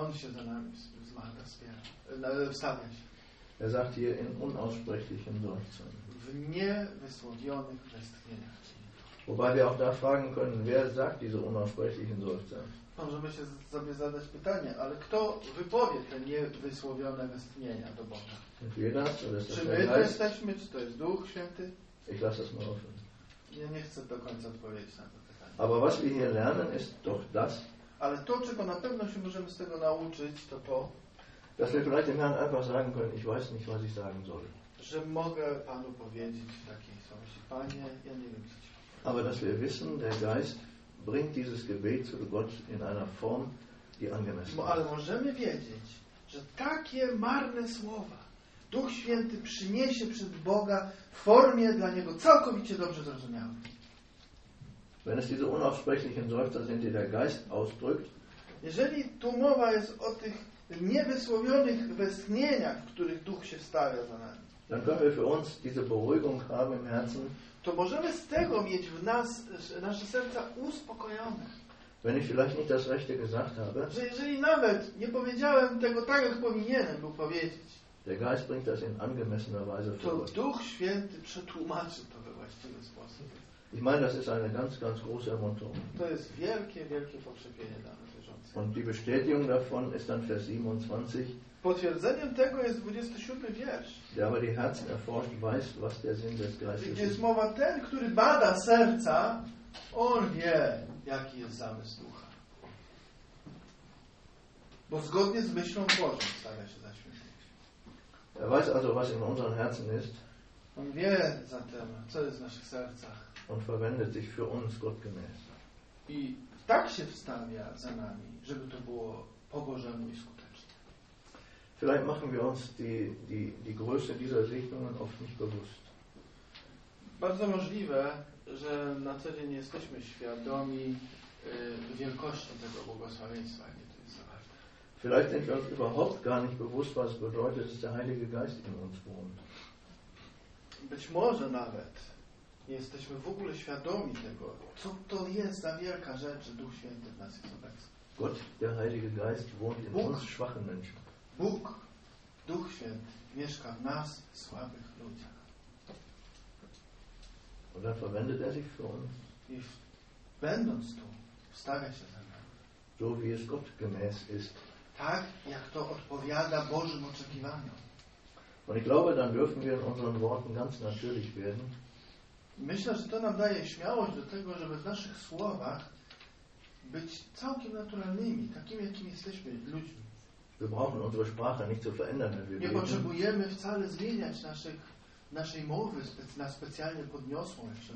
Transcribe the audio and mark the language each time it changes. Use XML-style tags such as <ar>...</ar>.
<pl>On się za nami wzmaga, wstawia się.</pl> <de>Er sagt hier in unaussprechlichem Seufzen.</de> <pl>W niewysłowionych westchnieniach.</pl> <de>Wobei wir auch da fragen können, wer sagt diese unaussprechlichen Seufzen?</de> <pl>Możemy się sobie zadać pytanie, ale kto wypowie te niewysłowione westchnienia do Boga? Czy my to jesteśmy, czy to jest Duch Święty?</pl> <de>Ich lasse es mal offen.</de> <pl>Ja nie chcę do końca odpowiedzieć na to pytanie.</pl> <de>Aber was wir hier lernen, ist doch das.</de> <pl>Ale to, czego na pewno się możemy z tego nauczyć, to to,</pl> <de>Dass wir vielleicht dem Herrn einfach sagen können, ich weiß nicht, was ich sagen soll.</de> <pl>Że mogę Panu powiedzieć w takiej sytuacji, Panie, ja nie wiem, co Ci.</pl> <de>Aber dass wir wissen, der Geist bringt dieses Gebet zu Gott in einer Form, die angemessen ist.</de> <pl>Ale możemy wiedzieć, że takie marne słowa Duch Święty przyniesie przed Boga w formie dla Niego całkowicie dobrze zrozumiałej.</pl> <de>Wenn es diese unaussprechlichen Seufzer sind, die der Geist ausdrückt,</de> <pl>jeżeli tu mowa jest o tych niewysłowionych westchnieniach, w których Duch się wstawia za nami,</pl> <de>dann können wir für uns diese Beruhigung haben im Herzen,</de> <pl>to możemy z tego mieć w nas, nasze serca uspokojone.</pl> <de>Wenn ich vielleicht nicht das Rechte gesagt habe,</de> <pl>że jeżeli nawet nie powiedziałem tego tak, jak powinienem był powiedzieć,</pl> <de>der Geist bringt das in angemessener Weise to vor.</de> <pl>Duch Święty przetłumaczy to we właściwy sposób.</pl> <de>Ich meine, das ist eine ganz, ganz große Ermunterung.</de> <pl>To jest wielkie, wielkie pokrzepienie dla nas wierzących.</pl> <de>Und die Bestätigung davon ist dann Vers 27.</de> <pl>Potwierdzeniem tego jest 27 wiersz.</pl> <de>Der aber die Herzen erforscht, weiß, was der Sinn des Geistes ist.</de> <pl>Jest mowa, ten, który bada serca, on wie, jaki jest zamysł Ducha. Bo zgodnie z myślą Bożą stawia się za święty.</pl> <de>Er weiß also, was in unseren Herzen ist.</de> <pl>On wie zatem, co jest w naszych sercach.</pl> <de>Und verwendet sich für uns gottgemäß.</de> <pl>I tak się wstawia za nami, żeby to było po Bożemu i skutecznie.</pl> <de>Vielleicht machen wir uns die Größe dieser Segnungen oft nicht bewusst.</de> <pl>Bardzo możliwe, że na co dzień nie jesteśmy świadomi wielkości tego błogosławieństwa, nie to jest zawarte.</pl> <de>Vielleicht sind wir uns überhaupt gar nicht bewusst, was bedeutet, dass der Heilige Geist in uns wohnt.</de> <pl>Być może nawet nie jesteśmy w ogóle świadomi tego, co to jest za wielka rzecz, że Duch Święty w nas jest obecny.</pl> <de>Gott, der Heilige Geist wohnt in uns schwachen Menschen.</de> <pl>Bóg, Duch Święty, mieszka w nas, słabych ludziach.</pl> <de>Oder verwendet sich für uns.</de> <pl>I będąc tu, wstawia się za nami.</pl> <de>So wie es Gott gemäß ist.</de> <pl>Tak, jak to odpowiada Bożym oczekiwaniom.</pl> <de>Und ich glaube, dann dürfen wir in unseren Worten ganz natürlich werden.</de> <pl>Myślę, że to nam daje śmiałość do tego, żeby w naszych słowach być całkiem naturalnymi, takimi, jakimi jesteśmy ludźmi.</pl> <de>Wir brauchen unsere Sprache nicht zu verändern, wenn wir</de> <pl>nie potrzebujemy wcale zmieniać naszej mowy na specjalnie podniosłą, jak się</pl>